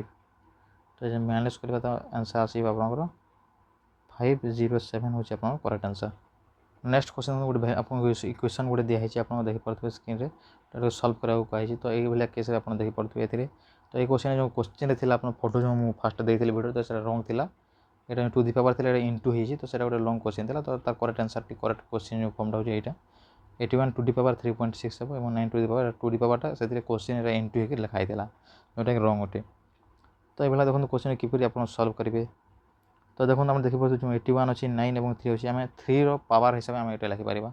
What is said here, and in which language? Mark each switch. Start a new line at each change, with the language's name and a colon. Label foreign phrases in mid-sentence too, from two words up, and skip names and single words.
Odia: ତ ଯଦି ମାଇନସ୍ କରିବା ତ ଆନ୍ସର୍ ଆସିବ ଆପଣଙ୍କର 507 ହେଉଛି ଆପଣଙ୍କର
English: correct answer. next question
Odia: ଗୋଟେ ଆପଣଙ୍କୁ ଇକ୍ୱେସନ୍ ଗୋଟେ ଦିଆହେଇଛି, ଆପଣ ଦେଖିପାରୁଥିବେ ସ୍କ୍ରିନ୍ରେ, ତାକୁ ସଲ୍ଭ କରିବାକୁ କୁହାଯାଇଛି। ତ ଏଇଭଳିଆ କେସ୍ରେ ଆପଣ ଦେଖିପାରୁଥିବେ ଏଥିରେ। ତ ଏଇ କ୍ୱେଶ୍ଚନ୍ ଯେଉଁ କୋଶ୍ଚିନ୍ରେ ଥିଲା ଆପଣ ଫଟୋ ଯେଉଁ ମୁଁ ଫାଷ୍ଟ ଦେଇଥିଲି ଭିଡ଼ିଓ, ତ ସେଇଟା ରଙ୍ଗ ଥିଲା, এটা
English: to the power
Odia: ଥିଲା, এটা ইন্টু ହେଇଛି, ତ ସେଇଟା ଗୋଟେ
English: long question
Odia: ଥିଲା। ତ ତାର
English: correct answer correct question
Odia: ଯେଉଁ ଫର୍ମଟା ହେଉଛି ଏଇଟା 81
English: to the power
Odia: 3.6 ହେବ ଏବଂ 9
English: to the power 2 the power
Odia: ସେଥିରେ କୋଶ୍ଚିନ୍ରେ ଇଣ୍ଟୁ ହେଇକି ଲେଖା ହେଇଥିଲା, ଯେଉଁଟାକି ରଙ୍ଗ ଅଟେ। ତ ଏଇଭଳିଆ ଦେଖନ୍ତୁ କୋଶ୍ଚିନ୍ କିପରି ଆପଣ ସଲ୍ଭ କରିବେ। ତ ଦେଖନ୍ତୁ ଆମେ ଦେଖିପାରୁଛୁ ଯେଉଁ 81 ଅଛି 9 ଏବଂ 3 ଅଛି, ଆମେ 3ର ପାୱାର ହିସାବରେ ଆମେ ଏଇଟା ଲେଖିପାରିବା।